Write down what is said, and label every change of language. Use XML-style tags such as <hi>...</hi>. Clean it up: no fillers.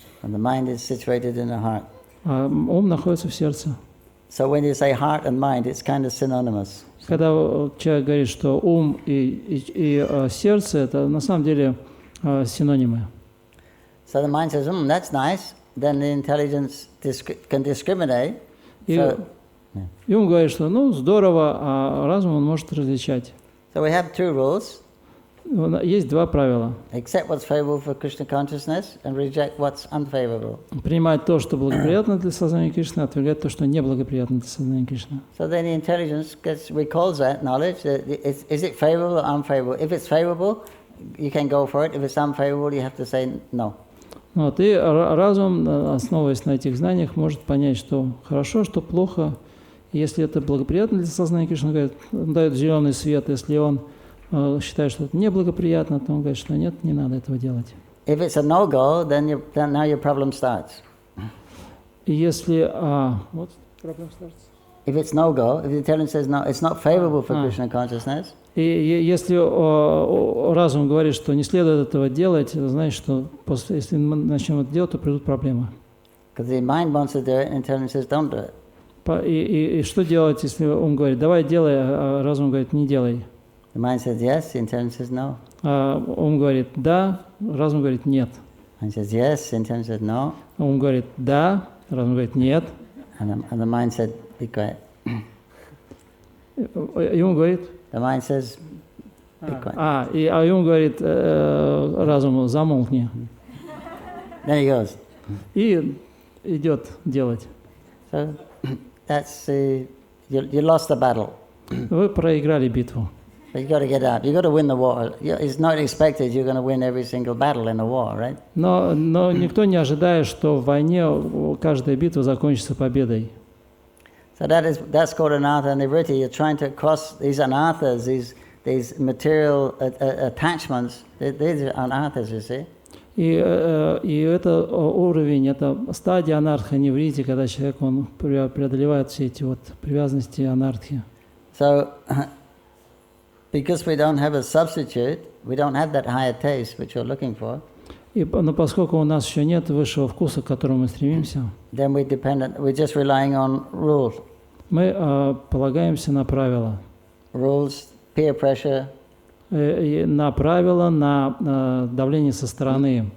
<en>And the mind is situated in the heart.</en> <ru>А ум находится в сердце.</ru> <en>So when you say heart and mind, it's kind of synonymous.</en> <ru>Когда человек говорит, что ум и сердце, это на самом деле синонимы.</ru> <en>So the mind says, that's nice. Then the intelligence can discriminate.</en> <ru>И ум говорит, что ну здорово, а разум он может различать.</ru> <en>So we have two rules.</en> <ru>Есть два правила.</ru> <en>Accept what's favorable for Krishna consciousness and reject what's unfavorable.</en> <ru>Принимать то, что благоприятно для сознания Кришны, отвергать то, что неблагоприятно для сознания Кришны.</ru> <en>So then the intelligence recalls that knowledge. Is it favorable or unfavorable? If it's favorable, you can go for it. If it's unfavorable, you have to say no.</en> <ru>Вот, и разум, основываясь на этих знаниях, может понять, что хорошо, что плохо. Если это благоприятно для сознания Кришны, говорит, он дает зеленый свет. Если он считает, что это неблагоприятно, то он говорит, что нет, не надо этого делать.</ru> <en>If it's a no-go, then now your problem starts.</en> <ru>И если</ru> <en>what problem starts? If it's no-go, if the intelligence says no, it's not favorable for Krishna consciousness.</en> <ru>И если разум говорит, что не следует этого делать, это значит, что если мы начнем это делать, то придут проблемы.</ru> <en>Because the mind wants to do it, and intelligence says don't do it.</en> <ru>И что делать, если ум говорит, давай делай, а разум говорит, не делай?</ru> <en>The mind says yes, the intelligence says no.</en> <ru>Ум говорит да, разум говорит нет.</ru> <en>Mind says yes, the intelligence says no.</en> <ru>Ум говорит да, разум говорит нет.</ru> <en>And the mind said, be quiet.</en> <ru>И ум говорит.</ru> <en>The mind says, be quiet.</en> <ru>И ум говорит разуму, замолкни.</ru> <en>Then he goes.</en> <ru>И идет делать.</ru> <en>So that's you lost the battle.</en> <ru>Вы проиграли битву.</ru> <en>But you got to get up. You got to win the war. It's not expected you're going to win every single battle in a war, right?</en> <ru>Но никто не ожидает, что в войне каждая битва закончится победой.</ru> <en>So that's called anartha nivritti. You're trying to cross these anarthas, these material attachments. These are anarthas, you see.</en> <ru>И это уровень, это стадия анарха ниврити, когда человек он преодолевает все эти вот привязанности анархи.</ru> <en>So because we don't have a substitute, we don't have that higher taste which you're looking for.</en> <ru>Но поскольку у нас еще нет высшего вкуса, к которому мы стремимся,</ru> <en>then we're just relying on rules.</en> <ru>Мы полагаемся на правила.</ru> <en>Rules, peer pressure.</en> <ru>На правила, на давление со стороны,</ru>